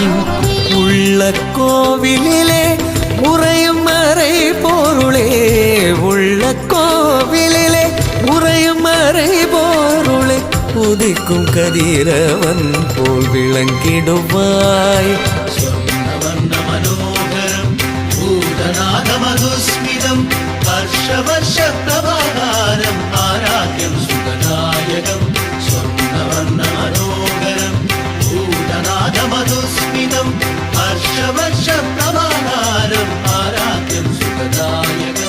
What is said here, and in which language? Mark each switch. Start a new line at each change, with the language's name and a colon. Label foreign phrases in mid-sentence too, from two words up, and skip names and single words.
Tamil: உள்ள கோவிலிலே உறையும் மறை பொருளே, உள்ள கோவிலிலே உறையும் மறை பொருளை உதிக்கும் கதிரவன் போல் விளங்கிடுவாய்.
Sanskrit: स्वर्णवर्णमनोहरं भूतनाथमधुस्मितं वर्षवर्षप्रभाकारम् आराध्यं सुखदायकं. स्वर्णवर्णमनोहरं भूतनादमधुस्मितं वर्षवर्षप्रभाकारम् आराध्यं सुखदायकं.